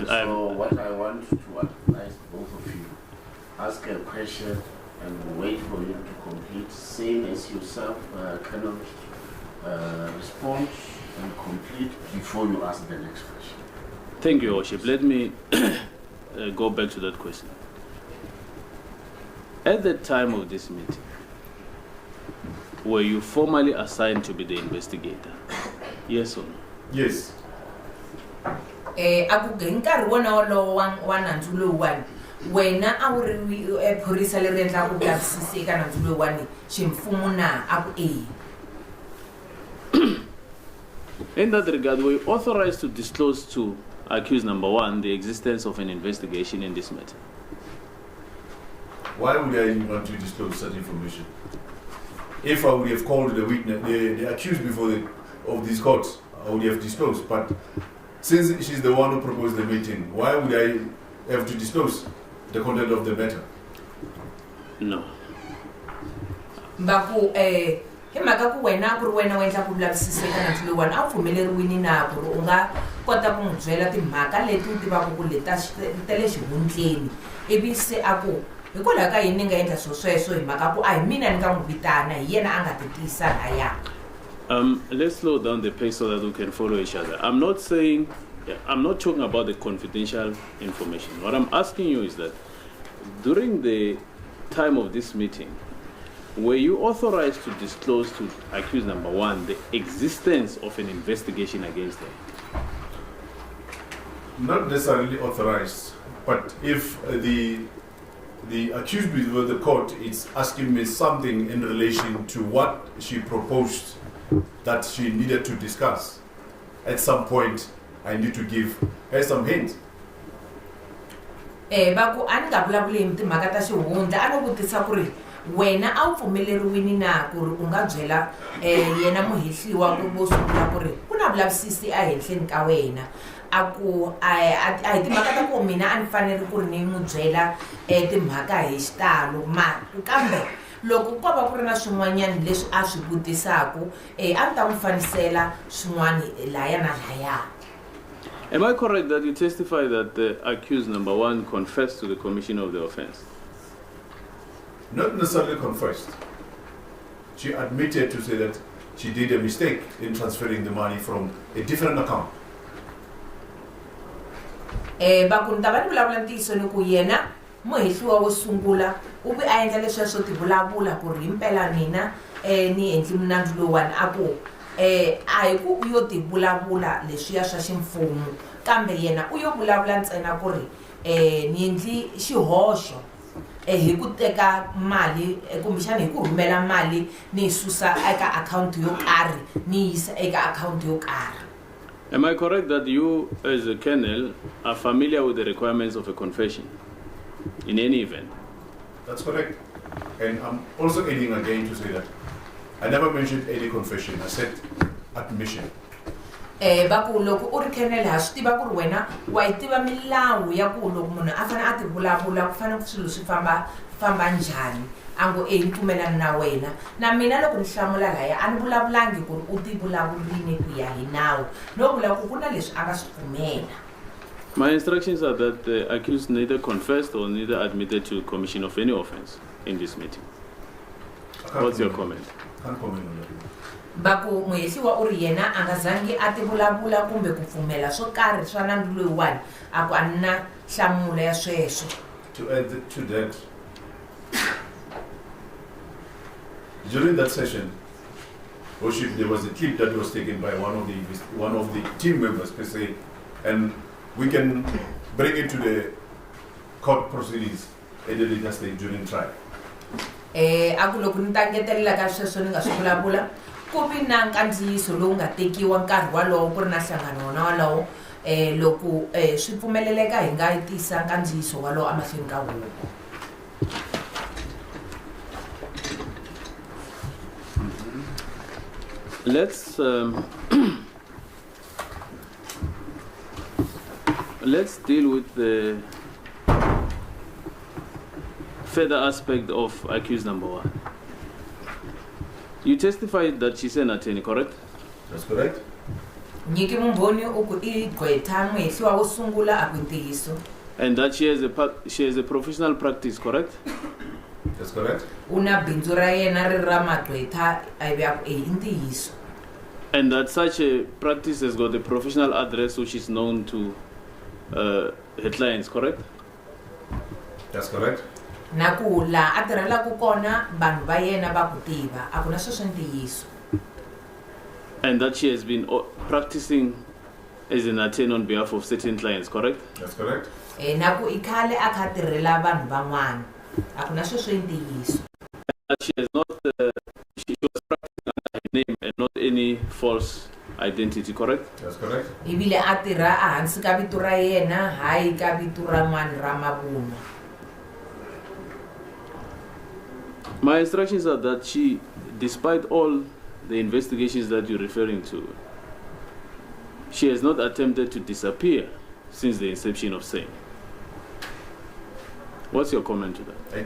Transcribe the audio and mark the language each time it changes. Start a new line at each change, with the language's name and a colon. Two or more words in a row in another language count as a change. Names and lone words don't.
English: So what I want to advise both of you, ask a question and wait for him to complete, same as yourself cannot respond and complete before you ask the next question. Thank you, Your Worship. Let me go back to that question. At the time of this meeting, were you formally assigned to be the investigator? Yes or no? Yes.
Tsonga: Aku nkarhi wona wolowo wa nandzu lowuwani wena a wu ri phorisa leri endlaka vulavisisi eka nandzu lowuwani ximfumo na aku
English: In that regard, were you authorized to disclose to accused number one the existence of an investigation in this matter? Why would I want to disclose such information? If I would have called the witness, the accused before of this court, I would have disclosed. But since she's the one who proposed the meeting, why would I have to disclose the content of the matter? No.
Tsonga: Baku hi mhaka ku wena ku ri wena u endla ku vulavisisi eka nandzu lowuwani a wu pfumeleriwini na ku ri u nga kota ku n'wi byela timhaka leti u tivaka ku leta ta le xihundleni ivi se a ku hikwalaho ka yini ni nga endla sweswo hi mhaka ku a hi mina ni nga n'wi vitana hi yena a nga ti tiyisa laya.
English: Let's slow down the pace so that we can follow each other. I'm not talking about the confidential information. What I'm asking you is that during the time of this meeting, were you authorized to disclose to accused number one the existence of an investigation against them? Not necessarily authorized, but if the accused before the court is asking me something in relation to what she proposed that she needed to discuss, at some point I need to give her some hints.
Tsonga: Baku ani nga vulavuli hi timhaka ta xihundla a no vutisa ku ri wena a wu pfumeleriwini na ku ri u nga byela yena muhehliwa vo sungula ku ri ku na vulavisisi ehenhleni ka wena a ku a hi timhaka ta ku mina a ni fanele ku ri ni n'wi byela timhaka hi xitalo kambe loko ko va ku ri na swin'wanyana leswi a swi vutisaku a ni ta n'wi fanisela swin'wana laya na laya.
English: Am I correct that you testify that the accused number one confessed to the commission of the offense? Not necessarily confessed. she admitted to say that she did a mistake in transferring the money from a different account.
Tsonga: Bakunda bani vulavula ntiyiso ni ku yena muhehliwa wo sungula u vi a endla leswiya ti vulavula ku ri himpela mina ni endli mnandzu lowani a ku a hi ku u yo ti vulavula leswiya swa ximfumo kambe yena u yo vulavula ntsena ku ri ni endli xihoxo hi ku teka mali kumbexana hi ku rhumela mali ni yi susa eka akhawunti yo karhi ni yisa eka akhawunti yo karhi.
English: Am I correct that you, as a colonel, are familiar with the requirements of a confession in any event? That's correct. And I'm also adding again to say that I never mentioned any confession. I said admission.
Tsonga: Baku loko u ri colonel ha swi tiva ku ri wena wa yi tiva milawu ya ku loko munhu a fanele a ti vulavula ku fanele swilo swi famba njhani a ngo ni pfumelana na wena na mina loko ni hlamula laya a ni vulavulangi ku ri u ti vulavurile ku ya hi nawu no vula ku ku na leswi a nga swi pfumela.
English: My instructions are that the accused neither confessed or neither admitted to commission of any offense in this meeting. What's your comment? Can't comment on that.
Tsonga: Baku muhehliwa u ri yena a nga zangi a ti vulavula kumbe ku pfumela swo karhi swa nandzu loyiwani a ku a ni na nhlamulo ya sweswo.
English: To add to that, during that session, Worship, there was a clip that was taken by one of the team members per se, and we can bring it to the court proceedings at the later stage during trial.
Tsonga: Aku loko ni tangetelela ka sweswo ni nga swi vulavula ku vi na nkandziyiso lowu nga tekiwa nkarhi walowo ku ri na nhlangano na walowo loko swi pfumeleleka hi nga tisa nkandziyiso walowo emahlweni ka huvo.
English: Let's deal with the further aspect of accused number 1. You testified that she's an attorney, correct? That's correct.
Tsonga: Nyiki mumboni uku I gqwetha muhehliwa wo sungula a ku ntiyiso.
English: And that she has a professional practice, correct? That's correct.
Tsonga: Una bindzu ra yena ri ra magqwetha a ivi a ku I ntiyiso.
English: And that such a practice has got a professional address which is known to her clients, correct? That's correct.
Tsonga: Na ku la a tirhelaku kona vanhu va yena va ku tiva a ku na sweswo ntiyiso.
English: And that she has been practicing as an attorney on behalf of certain clients, correct? That's correct.
Tsonga: Na ku I khale a kha tirhela vanhu van'wana a ku na sweswo ntiyiso.
English: That she has not she was practicing under her name and not any false identity, correct? That's correct.
Tsonga: Ibile a tirha a hansi ka vito ra yena hayi ka vito ra mani ra mavunwa.
English: My instructions are that she, despite all the investigations that you're referring to, she has not attempted to disappear since the inception of same. What's your comment to that?